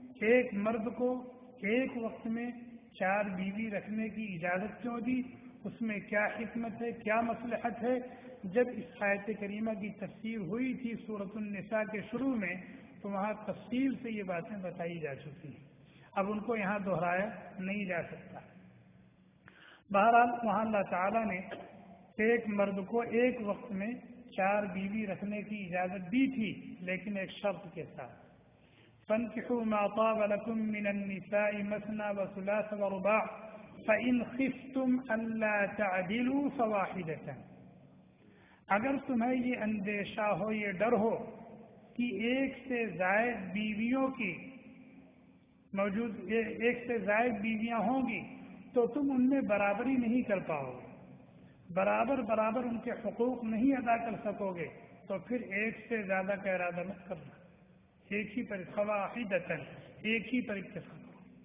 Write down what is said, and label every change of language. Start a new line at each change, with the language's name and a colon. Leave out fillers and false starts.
Urdu: ایک مرد کو ایک وقت میں چار بیوی رکھنے کی اجازت کیوں دی، اس میں کیا حکمت ہے، کیا مصلحت ہے۔ جب اس آیت کریمہ کی تفسیر ہوئی تھی سورۃ النساء کے شروع میں، تو وہاں تفصیل سے یہ باتیں بتائی جا چکی ہیں، اب ان کو یہاں دہرایا نہیں جا سکتا۔ بہرحال وہاں اللہ تعالیٰ نے ایک مرد کو ایک وقت میں چار بیوی رکھنے کی اجازت دی تھی، لیکن ایک شرط کے ساتھ۔
Arabic: فانكحوا ما طاب لكم من النساء مثنى وثلاث ورباع فإن خفتم ألا تعدلوا فواحدة.
Urdu: اگر تمہیں یہ اندیشہ ہو یہ ڈر ہو کہ ایک سے زائد بیویوں کی موجود ایک سے زائد بیویاں ہوں گی تو تم ان میں برابری نہیں کر پاؤ گے, برابر برابر ان کے حقوق نہیں ادا کر سکو گے, تو پھر ایک سے زیادہ کا ارادہ مت کرنا, ایک ہی پر فواحدتن ایک ہی پر اتفاق ہو.